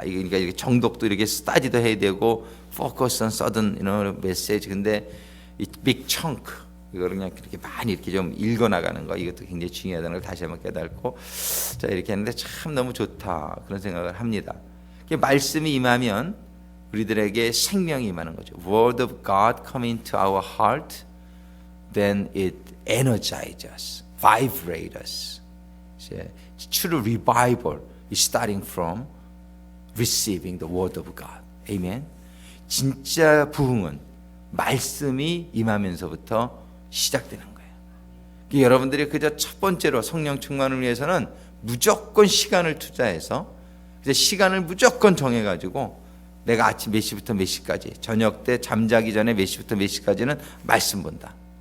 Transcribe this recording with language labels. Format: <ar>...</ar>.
<ko>그러니까 이게 정독도 이렇게 스타디도 해야 되고</ko> <en>focus on sudden message.</en> <ko>근데 이 big chunk 이거를 그냥 그렇게 많이 이렇게 좀 읽어 나가는 거 이것도 굉장히 중요하다는 걸 다시 한번 깨닫고 자 이렇게 했는데 참 너무 좋다 그런 생각을 합니다. 말씀이 임하면 우리들에게 생명이 임하는 거죠.</ko> <en>Word of God come into our heart, then it energizes us, vibrate us. True revival is starting from receiving the Word of God. Amen.</en> <ko>진짜 부흥은 말씀이 임하면서부터 시작되는 거예요. 여러분들이 그저 첫 번째로 성령 충만을 위해서는 무조건 시간을 투자해서 시간을 무조건 정해가지고 내가 아침 몇 시부터 몇 시까지 저녁 때 잠자기 전에 몇 시부터 몇 시까지는 말씀 본다.</ko>